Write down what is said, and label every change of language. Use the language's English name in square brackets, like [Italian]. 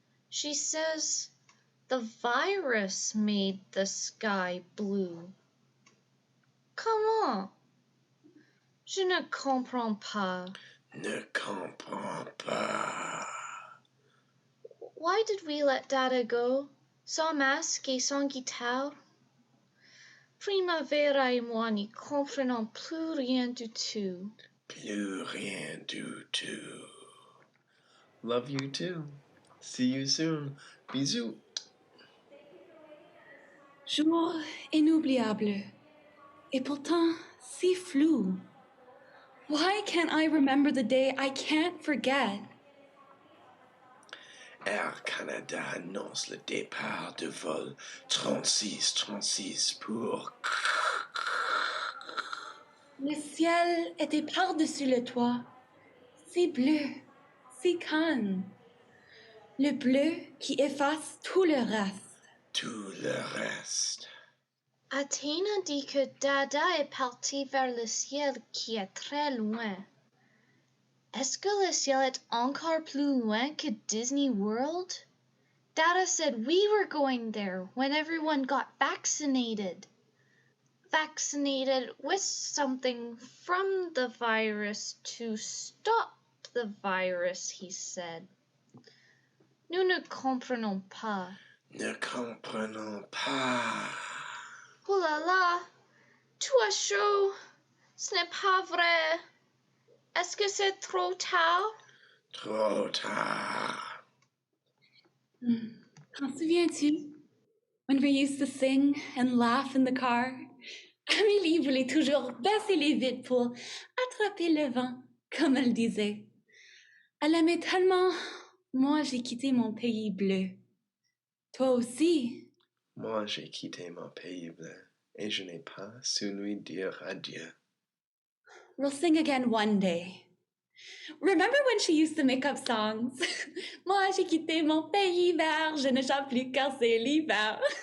[English] She says the virus made the sky blue. [French] Comment? Je ne comprends pas. Ne comprends pas. [English] Why did we let Dada go, [French] sans masque et sans guitare? Primavera et moi n'y comprenons plus rien du tout. Plus rien du tout. [English] Love you too. See you soon. [French] Bisous. Jour inoubliable. Et pourtant, si flou. [English] Why can't I remember the day I can't forget? [French] Air Canada annonce le départ de vol 36 pour... Le ciel était par-dessus le toit, si bleu, si calme. Le bleu qui efface tout le reste. Tout le reste. Athéna dit que Dada est parti vers le ciel qui est très loin. Est-ce que le ciel est encore plus loin que Disney World? [English] Dada said we were going there when everyone got vaccinated. Vaccinated with something from the virus to stop the virus, he said. [French] Nous ne comprenons pas. Ne comprenons pas. Oh là là, tu as chaud. Ce n'est pas vrai. Est-ce que c'est trop tard? Trop tard. T'en souviens-tu? [English] When we used to sing and laugh in the car, [French] Amélie voulait toujours baisser les vitres pour attraper le vent, comme elle disait. Elle aimait tellement. Moi, j'ai quitté mon pays bleu. Toi aussi. Moi, j'ai quitté mon pays bleu et je n'ai pas su lui dire adieu. [English] We'll sing again one day. Remember when she used to make up songs? [French] Moi, j'ai quitté mon pays vert, je ne chante plus car c'est l'hiver.